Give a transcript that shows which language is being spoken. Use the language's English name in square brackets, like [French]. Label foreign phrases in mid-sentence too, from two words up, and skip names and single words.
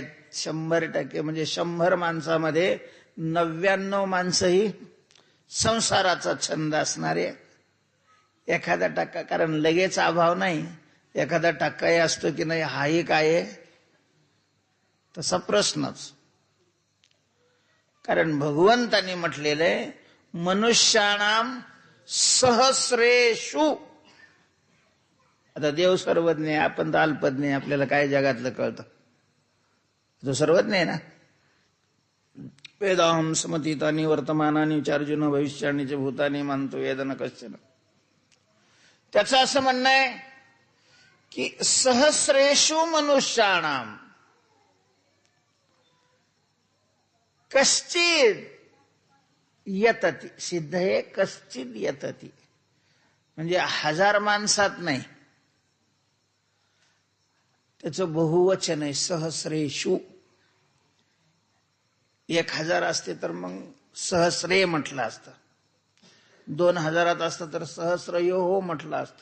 [Marathi] 100% म्हणजे 100 माणसामध्ये 99 माणसं ही संसाराचा छंद असणारे. एखादा टक्का, कारण लगेच अभाव नाही, एखादा टक्काही असतो की नाही हाही काय आहे तसा प्रश्नच. कारण भगवंतांनी म्हटलेलं आहे [Sanskrit] मनुष्याणाम सहस्रेषु. [Marathi] आता देव सर्वज्ञ आहे, आपण तर अल्पज्ञ आहे, आपल्याला काय जगातलं कळतं. तो सर्वज्ञ आहे ना. [Sanskrit] वेदाहम समतीतानी वर्तमानानी चार्जुन भविष्यानी च भूतानी मानतो वेदन कश्चन. [Marathi] त्याचं असं म्हणणं आहे की [Sanskrit] सहस्रेषु मनुष्याणाम कश्चित यतती. [Marathi] सिद्ध आहे [Sanskrit] कश्चित यतती, [Marathi] म्हणजे 1000 माणसात नाही, त्याचं बहुवचन आहे सहस्रेषु. 1000 असते तर मग सहस्रे म्हटलं असतं, 2000 असतं तर सहस्रयो हो म्हटलं असतं.